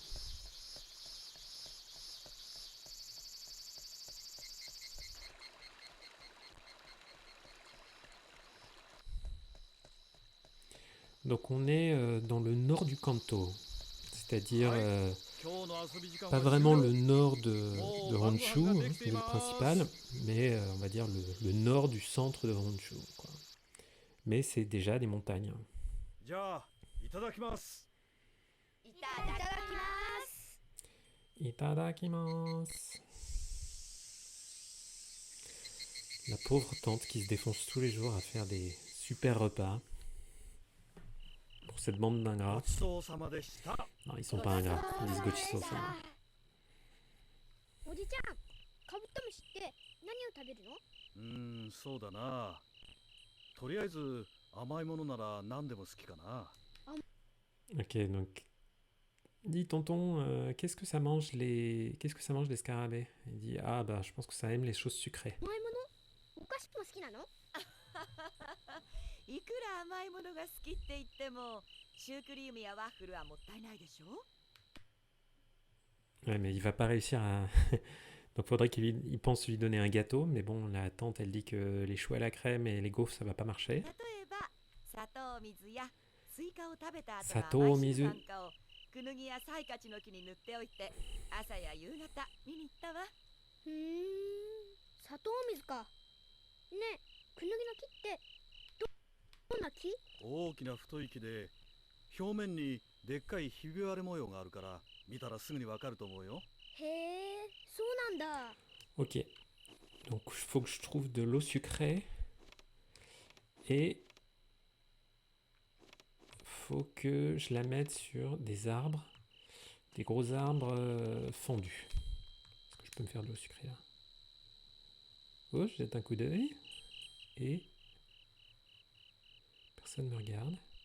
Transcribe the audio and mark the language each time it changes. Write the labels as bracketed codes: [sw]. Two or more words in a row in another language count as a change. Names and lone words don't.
[fr] Donc on est dans le nord du Kanto, c'est-à-dire pas vraiment le nord de Honshu, hein, l'île principale, mais on va dire le nord du centre de Honshu, quoi. Mais c'est déjà des montagnes. [ja] じゃあいただきます。いただきます。 [fr] Itadakimasu. La pauvre tante qui se défonce tous les jours à faire des super repas pour cette bande [ja] ご [fr] d'ingrats. [ja] ちそうさまでした。 [fr] Non, ils sont pas ingrats, ils disent Gochiso-sama. [ja] おじちゃん、カブトムシって何を食べるの？そうだな。とりあえず甘いものなら何でも好きかな。 [fr] Ok, donc dis tonton, qu'est-ce que ça mange les scarabées? Il dit ah bah je pense que ça aime les choses sucrées. [ja] 甘いもの？お菓子も好きなの？いくら甘いものが好きって言ってもシュークリームやワッフルはもったいないでしょ。 [fr] Ouais, mais il va pas réussir à. Donc faudrait il pense lui donner un gâteau, mais bon la tante elle dit que les choux à la crème et les gaufres ça va pas marcher. [ja] 例えば砂糖水やスイカを食べた後砂の甘い糖水汁なんかをクヌギやサイカチの木に塗っておいて朝や夕方見に行ったわ。砂糖水か。ねえ、クヌギの木ってどんな木？大きな太い木で表面にでっかいひび割れ模様があるから見たらすぐにわかると思うよ。へえ、そうなんだ。 [fr] Ok, donc il faut que je trouve de l'eau sucrée et faut que je la mette sur des arbres, des gros arbres fendus. Est-ce que je peux me faire de l'eau sucrée là? Oh, je jette un coup d'œil et personne me regarde.